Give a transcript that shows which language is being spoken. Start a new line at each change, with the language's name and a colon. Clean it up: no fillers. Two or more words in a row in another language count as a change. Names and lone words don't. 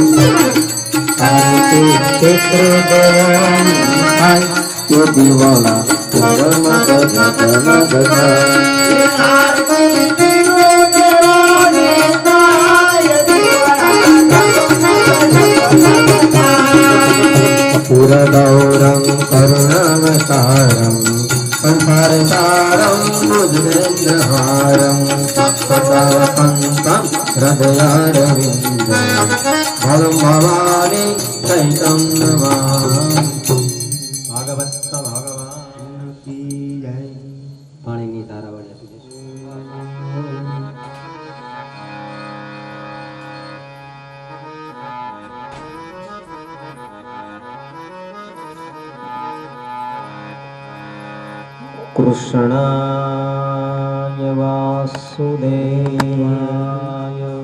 Gujarati: આરતી પિતૃદેવોની થાય. તે દીવડા જગમગ જગમગ થાય.
Sanskrit: पुरदौरं करुणावतारं संसारसारं भुजगेन्द्रहारं सदावसन्तं हृदयारविन्दं भवं भवानी सहितं नमामि।
Hindi: भागवत भगवान की जय।
Gujarati: પાણીની તારાવળી આપી દેજો।
Sanskrit: कृष्णाय वासुदेवाय